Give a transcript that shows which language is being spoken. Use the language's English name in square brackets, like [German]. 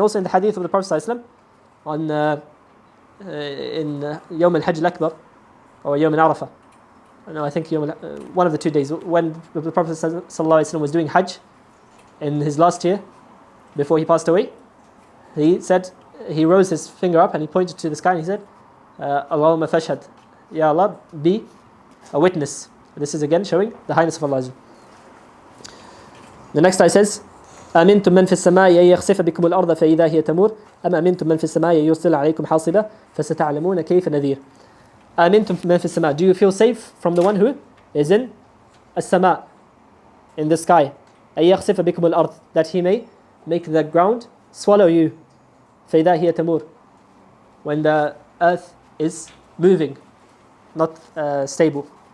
[English] Also in the hadith of the Prophet ﷺ on in Yawm al-Hajj al-Akbar or Yawm al-Arafah, no, I think one of the 2 days, when the Prophet ﷺ was doing Hajj in his last year before he passed away, he said, he rose his finger up and he pointed to the sky and he said, [Arabic] Allahumma fashhad, [English] Ya Allah, be a witness. This is again showing the highness of Allah. The next ayah says, [Arabic] أَمِنْتُم مَّن فِي السَّمَاءِ أَن يَخْسِفَ بِكُمُ الْأَرْضَ فَإِذَا هِيَ تَمُورُ أَمْ أَمِنْتُم مَّن فِي السَّمَاءِ أَن يُرْسِلَ عَلَيْكُمْ حَاصِبًا فَسَتَعْلَمُونَ كَيْفَ نَذِيرٌ. أَمِنْتُم مَّن فِي السَّمَاءِ, [English] do you feel safe from the one who is in as-sama, in the sky? [Arabic] أَن يَخْسِفَ بِكُمُ الْأَرْضَ, [English] that he may make the ground swallow you. [Arabic] فَإِذَا هِيَ تَمُورُ, [English] when the earth is moving, not stable.